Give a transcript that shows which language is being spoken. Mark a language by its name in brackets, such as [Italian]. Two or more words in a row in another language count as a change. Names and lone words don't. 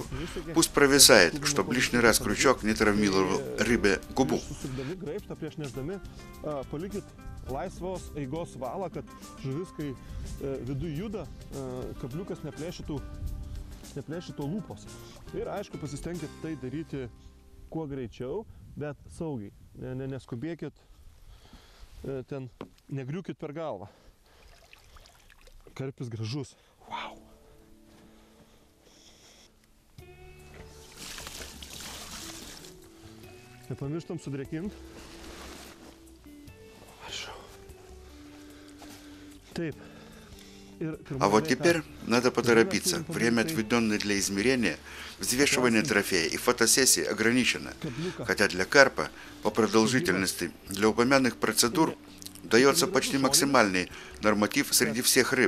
[Russian] Пусть провисает, чтобы лишний раз крючок не травмировал рыбе губу. [Lithuanian] Laisvos eigos valą, kad žuvis, kai viduje juda, kabliukas neplėšytų lūpos. Ir aišku, pasistengkit tai daryti kuo greičiau, bet saugiai. Neskubėkit, ten negriūkit per galvą. Karpis gražus. Wow. Nepamirštam sudrėkint. [Russian] А вот теперь надо поторопиться. Время, отведенное для измерения, взвешивания трофея и фотосессии ограничено. Хотя для карпа по продолжительности для упомянутых процедур дается почти максимальный норматив среди всех рыб.